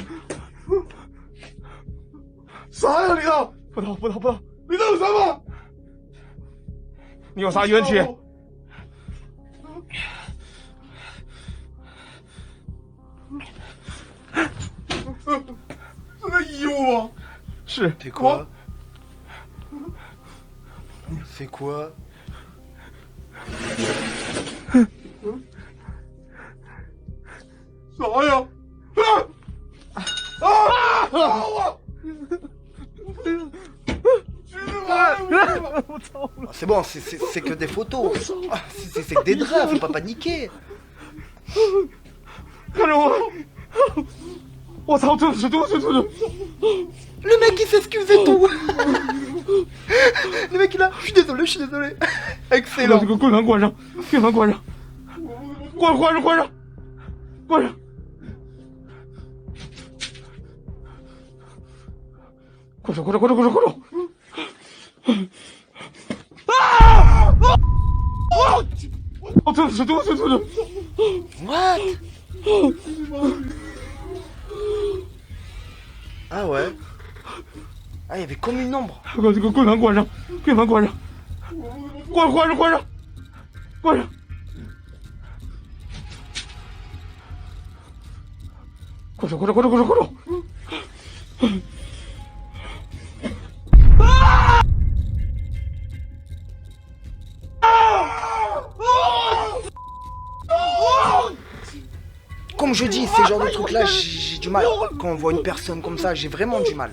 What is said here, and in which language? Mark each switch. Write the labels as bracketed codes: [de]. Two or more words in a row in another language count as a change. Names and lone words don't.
[zh] 啥呀，李大？不知道，李大有什么？你有啥冤屈？是那衣服吗？是 [fr] C'est quoi? C'est quoi? [zh] 啥呀？我！ [fr] C'est bon, c'est que des photos. Ah, c'est que des draps, faut pas paniquer. [zh] 看着我！我操！对不起！ [fr] Le mec il s'excuse et tout. Le mec il a. Je suis désolé. [zh] 把 Excellent. 这个柜门关上，柜门关上，关上！快手！哦，对不起！ [fr] What? Ah ouais. Ah, il y avait comme une ombre. [zh] 把这个柜门关上，关上！快手！ [fr] Comme je dis, ces genres de trucs là, j'ai du mal. Quand on voit une personne comme ça, j'ai vraiment du mal.